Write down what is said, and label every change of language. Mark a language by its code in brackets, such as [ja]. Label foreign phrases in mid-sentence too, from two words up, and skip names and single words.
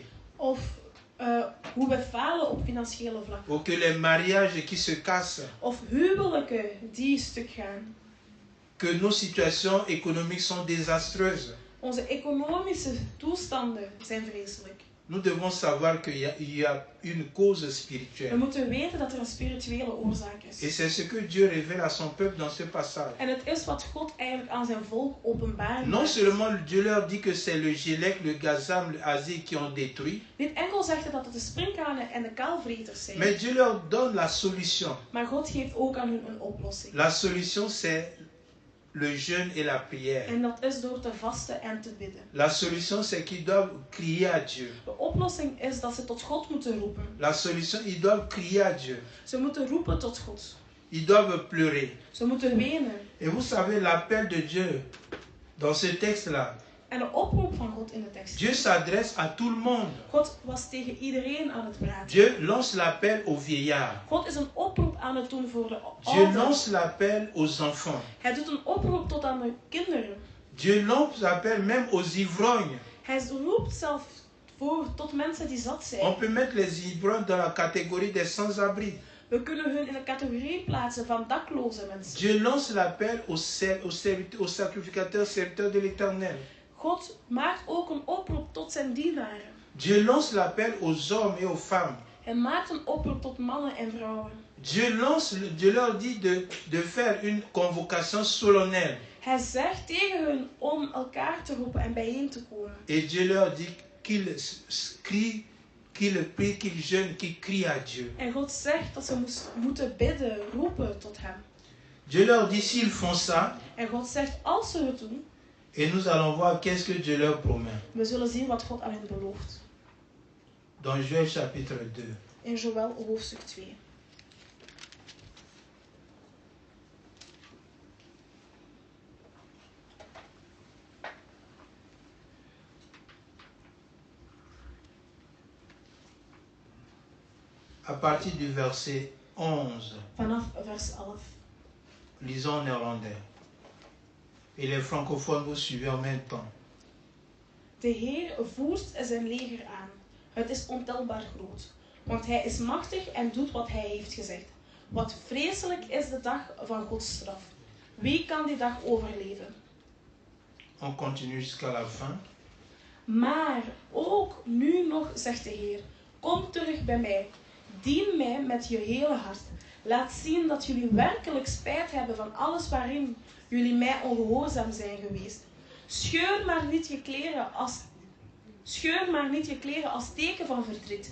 [nl] Of hoe we falen op financiële vlak. [fr] ou que les mariages qui se cassent, [nl] Of huwelijken die stuk gaan. [fr] que nos situations économiques sont désastreuses. [nl] Onze economische toestanden zijn vreselijk. [fr] Nous devons savoir qu'il y a une cause [nl] We [fr] spirituelle. [nl] moeten weten dat er een spirituele oorzaak [fr] Et [nl] is. [fr] c'est ce que Dieu révèle à son peuple dans ce passage. [nl] En het is wat God eigenlijk aan zijn volk openbaart. [fr] Non seulement Dieu leur dit que c'est le gélec, le gazam, le hazil qui ont détruit, [nl] Niet enkel zegt hij dat het de sprinkhanen en de kaalvreters zijn. [fr] mais Dieu leur donne la solution. [nl] Maar God geeft ook aan hun een oplossing. [fr] La solution, c'est le jeûne et la prière. [nl] En dat is door te vasten en te bidden. [fr] La solution, c'est qu'ils doivent crier à Dieu. [nl] De oplossing is dat ze tot God moeten roepen. [fr] La solution, ils doivent crier à Dieu. [nl] Ze moeten roepen tot God. [fr] Ils doivent pleurer. [nl] Ze moeten wenen. [fr] Et vous savez, l'appel de Dieu dans ce texte-là, [nl] En de oproep van God in de tekst. [fr] Dieu s'adresse à tout le monde. [nl] God was tegen iedereen aan het praten. [fr] Dieu lance l'appel aux vieillards. [nl] God is een oproep aan het doen voor de [fr] Dieu [nl] ouderen. [fr] lance l'appel aux enfants. [nl] Hij doet een oproep tot aan de kinderen. [fr] Dieu lance l'appel même aux ivrognes. [nl] Hij roept zelf voor tot mensen die zat zijn. [fr] On peut mettre les ivrognes dans la catégorie des sans-abri. [nl] We kunnen hun in de categorie plaatsen van dakloze mensen. [fr] Dieu lance l'appel aux sacrificateurs, serviteurs de l'Éternel. [nl] God maakt ook een oproep tot zijn dienaren. [fr] Dieu lance l'appel aux hommes et aux femmes. [nl] Hij maakt een oproep tot mannen en vrouwen. [fr] Dieu leur dit de faire une convocation solennelle. [nl] Hij zegt tegen hun om elkaar te roepen en bijeen te komen. [fr] Et Dieu leur dit qu'ils crient, qu'ils prient, qu'ils jeûnent, qu'ils crient à Dieu. [nl] En God zegt dat ze moeten bidden, roepen tot hem. [fr] Dieu leur dit s'ils font ça, [nl] En God zegt als ze het doen, [fr] et nous allons voir qu'est-ce que Dieu leur promet. [nl] we zullen zien wat God aan hen belooft. [fr] Dans Joël chapitre 2. [nl] In Joël hoofdstuk 2. [fr] À partir du verset 11, [nl] Vanaf vers 11. [fr] lisons en néerlandais. Et les francophones, vous suivez en même temps. [nl] De Heer voert zijn leger aan. Het is ontelbaar groot. Want hij is machtig en doet wat hij heeft gezegd. Wat vreselijk is de dag van Gods straf. Wie kan die dag overleven? [fr] On continue jusqu'à la fin. [nl] Maar ook nu nog, zegt de Heer, kom terug bij mij. Dien mij met je hele hart. Laat zien dat jullie werkelijk spijt hebben van alles waarin jullie mij ongehoorzaam zijn geweest. Scheur maar niet je kleren als teken van verdriet.